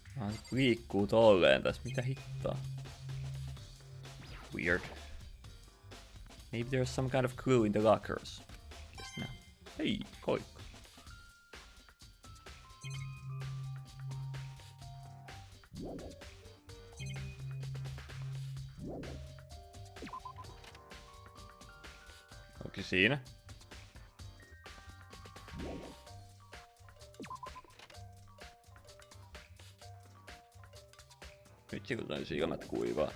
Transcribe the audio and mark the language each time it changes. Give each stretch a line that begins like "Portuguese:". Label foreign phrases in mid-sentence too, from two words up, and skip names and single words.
Finnish: liikkuu tolleen tässä. Mitä hittoa?
English: Weird. Maybe there's some kind of clue in the lockers. Guess not.
Finnish: Hei, koikka. Onko siinä? Nyt se kun toi silmät kuivaa.